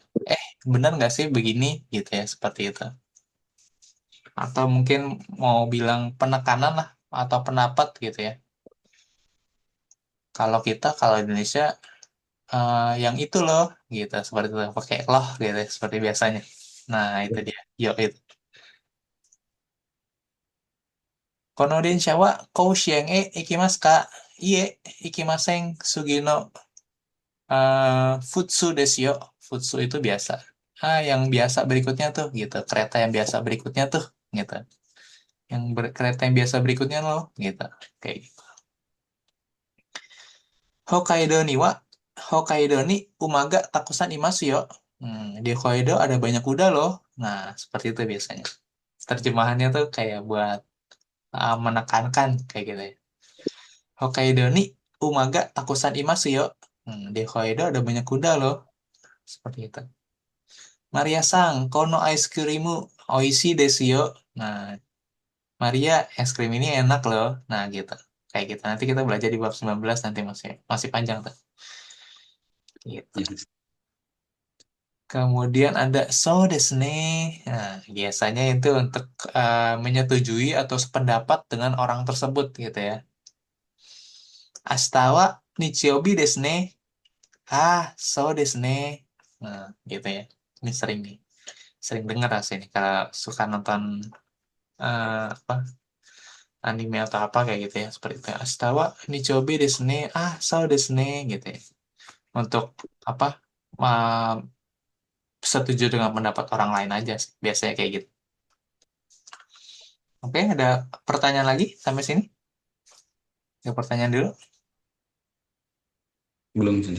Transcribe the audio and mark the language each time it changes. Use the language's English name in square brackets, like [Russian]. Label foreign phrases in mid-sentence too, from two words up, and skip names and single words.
[Indonesian] Bener nggak sih begini gitu ya, seperti itu. Atau mungkin mau bilang penekanan lah, atau pendapat gitu ya. Kalau Indonesia, yang itu loh gitu, seperti itu pakai loh gitu ya, seperti biasanya. Nah itu dia, yo itu. [Japanese] この電車は甲子園へ行きますか? Iye, 行きませんすぎの、普通ですよ. [Indonesian] Futsu itu biasa. Yang biasa berikutnya tuh gitu. Kereta yang biasa berikutnya tuh gitu. Kereta yang biasa berikutnya loh gitu. Kayak gitu. [Japanese] 北海道には北海道に馬がたくさんいますよ. [Indonesian] Di Hokkaido ada banyak kuda loh. Nah, seperti itu biasanya. Terjemahannya tuh kayak buat, menekankan kayak gitu ya. [Japanese] 北海道に馬がたくさんいますよ. [Indonesian] Di Hokkaido ada banyak kuda loh. Seperti itu. [Japanese] マリアさん、このアイスクリームおいしいですよ. [Indonesian] Nah, Maria, es krim ini enak loh. Nah, gitu. Kayak gitu. Nanti kita belajar di bab 19 nanti masih masih panjang tuh. Gitu. Yes. Kemudian ada [Japanese] そうですね. [Indonesian] Nah, biasanya itu untuk, menyetujui atau sependapat dengan orang tersebut gitu ya. [Japanese] 明日は日曜日ですね. そうですね. [Indonesian] Nah, gitu ya. Ini sering nih. Sering dengar sih ini kalau suka nonton, apa, anime atau apa kayak gitu ya, seperti itu. [Japanese] 明日は日曜日ですね. そうですね [Indonesian] gitu ya. Untuk apa? ma- Setuju dengan pendapat orang lain aja sih. Biasanya kayak gitu. Oke, ada pertanyaan lagi sampai sini? Ada pertanyaan dulu? Belum sih.